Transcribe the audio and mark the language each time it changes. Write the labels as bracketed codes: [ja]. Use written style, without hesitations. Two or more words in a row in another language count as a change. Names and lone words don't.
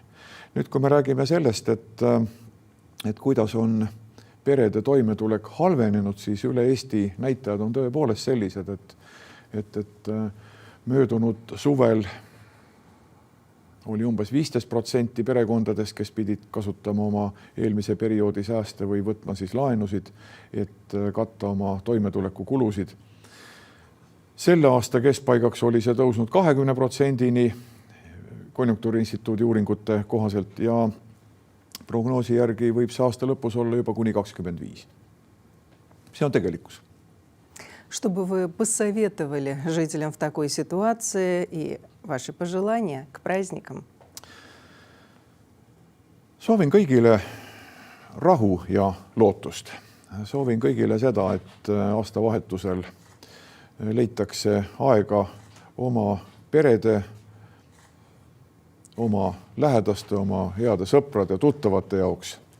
[et] Nüüd, kui me räägime sellest, et kuidas on perede toimetulek halvenenud, siis üle Eesti näitajad on tõepoolest sellised, et möödunud suvel oli umbes 15% perekondadest, kes pidid kasutama oma eelmise perioodi sääste või võtma siis laenusid, et katta oma toimetuleku kulusid. Selle aasta keskpaigaks oli see tõusnud 20%-ni Konjunktuuriinstituudi uuringute kohaselt ja prognoosi järgi võib see aasta lõpus olla juba kuni 25. See on tegelikkus. [ru] Что бы вы посоветовали жителям в такой ситуации и ваши пожелания к праздникам? [et] Soovin kõigile rahu ja lootust. Soovin kõigile seda, et aastavahetusel leitakse aega oma perede, oma lähedaste, oma heade sõprade ja tuttavate jaoks.